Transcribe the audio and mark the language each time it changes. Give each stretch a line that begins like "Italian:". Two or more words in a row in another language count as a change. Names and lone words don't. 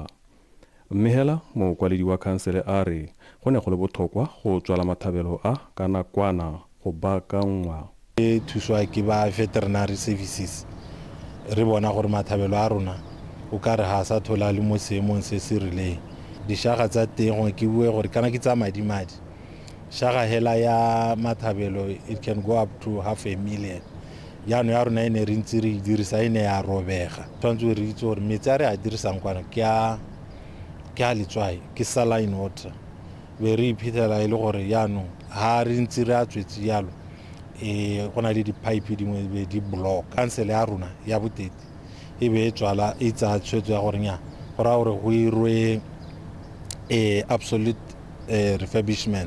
Tswana: Mme hela mokwaledi wa khansele a re go ne go le botlhokwa go tswala mathabelo a ka nakwana go baakangwa. E thuswa ke ba
English: veterinary services
Tswana: re bona gore mathabelo a rona o ka re ha sa thola le mo seemong se se rileng. Dishaga tsa teng ke bue gore kana ke tsa madimadi shaga hela ya mathabelo
English: it can go up to 500,000
Tswana: yaanong ya rona e ne re ntse re dirisa e ne ya robega tshwanetse re itse gore metsi a re a dirisang kwana ke a letswai ke
English: saline water
Tswana: be re iphitlhela e le gore yaanong ha re ntse re a tswetse yalo go na le di-pipe dingwe be di block kansele ya rona ya boteti e be e tswala e tsaya tshwetso ya gore nya go raya gore go irwe
English: absolute refurbishment.